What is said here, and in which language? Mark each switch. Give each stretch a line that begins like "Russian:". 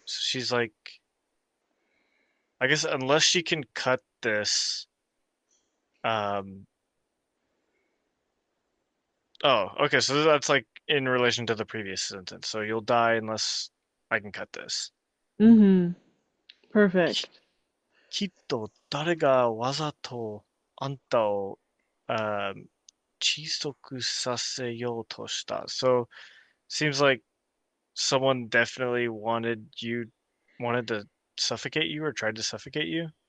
English: So she's like, I guess unless she can cut this, Oh, okay, so that's like in relation to the previous sentence. So you'll die unless I can cut this. Mm-hmm. き、 Perfect.
Japanese: きっと誰がわざとあんたを、窒息させようとした。
English: So seems like someone definitely wanted to suffocate you or tried to suffocate you.